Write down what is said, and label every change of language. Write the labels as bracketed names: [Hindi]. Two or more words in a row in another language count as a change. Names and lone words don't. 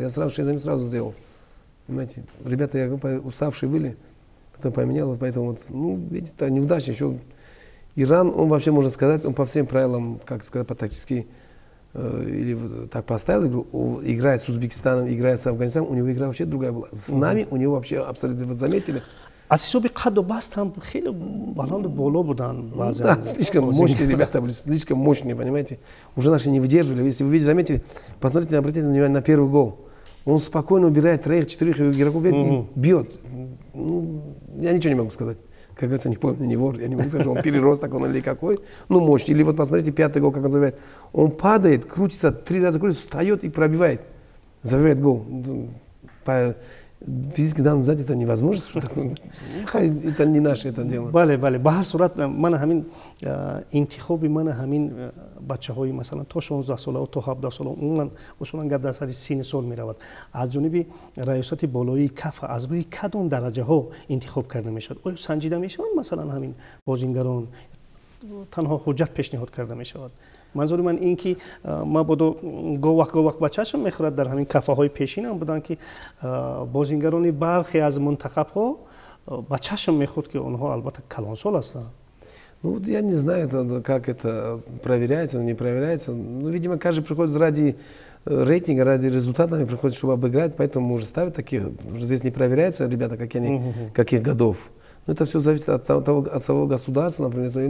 [Russian] Я сразу 6 замен сразу сделал. Понимаете, ребята уставшие были, потом поменял, вот поэтому вот, ну, видите, это неудача еще. Иран, он вообще, можно сказать, он по всем правилам, как сказать, по-тактически, или так поставил игру, играя с Узбекистаном, играя с Афганистаном, у него игра вообще другая была. С нами у него вообще абсолютно, вот заметили? [Tajik] Аз ҳисоби қадду баст ҳам хеле баланду боло будан баъзан. [Russian] Да, слишком мощные ребята были, слишком мощные, понимаете. Уже наши не выдерживали. Если вы видите, заметили, посмотрите, обратите внимание на первый гол. Он спокойно убирает 3-4 игроков и бьет. Ну, я ничего не могу сказать. Как говорится, не помню, не вор, я не могу сказать, что он переросток, он или какой. Ну, мощный. Или вот посмотрите, 5-й гол, как он забивает. Он падает, крутится, 3 раза крутится, встает и пробивает. Забивает гол. По физически данным взять это невозможно. Это не наше это дело. [Tajik] бале ба ҳар сурат мана ҳамин интихоби мана ҳамин бачаҳои масалан то 16 сола то 17 сола умуман усулан гап дар сари сини сол меравад. аз ҷониби раёсати болоии каф аз рӯи кадом дараҷаҳо интихоб карда мешавад? оё санҷида мешаванд масалан ҳамин бозингарон танҳо ҳуҷҷат пешниҳод карда мешавад? манзури ман ин ки мабодо гоҳ-вақт ба чашм мехӯрад дар ҳамин кафаҳои пешинам буданд ки бозингарони бархе аз мунтахабҳо ба чашм мехӯрд ки онҳо албатта калонсол ҳастанд. [Russian] Ну вот я не знаю, как это проверяется, не проверяется. Ну, видимо, каждый приходит ради рейтинга, ради результата, приходит, чтобы обыграть, поэтому уже ставят таких. Здесь не проверяется, ребята, каких годов. Но это все зависит от самого государства, например.